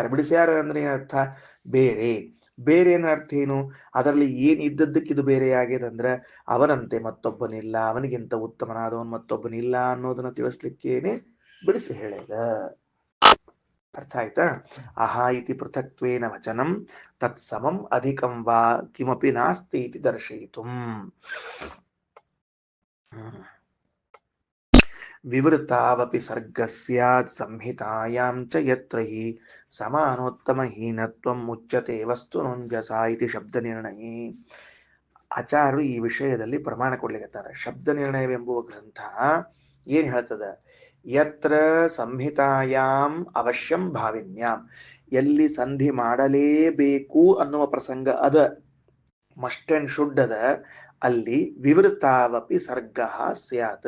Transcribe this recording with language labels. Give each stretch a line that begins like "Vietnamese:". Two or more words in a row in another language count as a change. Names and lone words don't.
Kannada: ಬಿಡಿಸ್ಯಾರ ಅಂದ್ರೆ ಏನರ್ಥ? ಬೇರೆ. ಬೇರೆ ಏನ ಅರ್ಥ ಏನು? ಅದರಲ್ಲಿ ಏನ್ ಇದ್ದದ್ದಕ್ಕೆ ಇದು ಬೇರೆ ಆಗ್ಯದಂದ್ರೆ ಅವನಂತೆ ಮತ್ತೊಬ್ಬನಿಲ್ಲ, ಅವನಿಗಿಂತ ಉತ್ತಮನಾದವನ್ ಮತ್ತೊಬ್ಬನಿಲ್ಲ ಅನ್ನೋದನ್ನ ತಿಳಿಸ್ಲಿಕ್ಕೇನೆ ಬಿಡಿಸಿ ಹೇಳಿದ. ಅರ್ಥ ಆಯ್ತಾ?
Sanskrit: ಅಹ ಇತಿ ಪೃಥಕ್ತ್ವೇನ ವಚನಂ ತತ್ ಸಮಂ ಅಧಿಕಂ ವಾ ಕಿಮಪಿ ನಾಸ್ತಿ ಇತಿ ದರ್ಶಯಿತು. ವಿವೃತಾವಪಿ ಸರ್ಗ ಸ್ಯಾತ್ ಸಂಹಿತಾಯಾಂ ಚ ಯತ್ರ ಹಿ ಸಮಾನೋತ್ತಮ ಹೀನತ್ವಂ ಮುಚ್ಯತೆ ವಸ್ತು ನುಂಜಸ ಇತಿ ಶಬ್ದ ನಿರ್ಣಯೇ.
Kannada: ಆಚಾರ್ಯರು ಈ ವಿಷಯದಲ್ಲಿ ಪ್ರಮಾಣ ಕೊಡ್ಲಿಕತ್ತಾರೆ. ಶಬ್ದ ನಿರ್ಣಯವೆಂಬುವ ಗ್ರಂಥ ಏನ್ ಹೇಳ್ತದ?
Sanskrit: ಯತ್ರ ಸಂಹಿತಾಯಾಂ ಅವಶ್ಯಂ ಭಾವಿನ್ಯಾಂ,
Kannada: ಎಲ್ಲಿ ಸಂಧಿ ಮಾಡಲೇಬೇಕು ಅನ್ನುವ ಪ್ರಸಂಗ ಅದ,
English: must and should
Kannada: ಅದ, ಅಲ್ಲಿ
Sanskrit: ವಿವೃತಾವಪಿ ಸರ್ಗ ಸ್ಯಾತ್.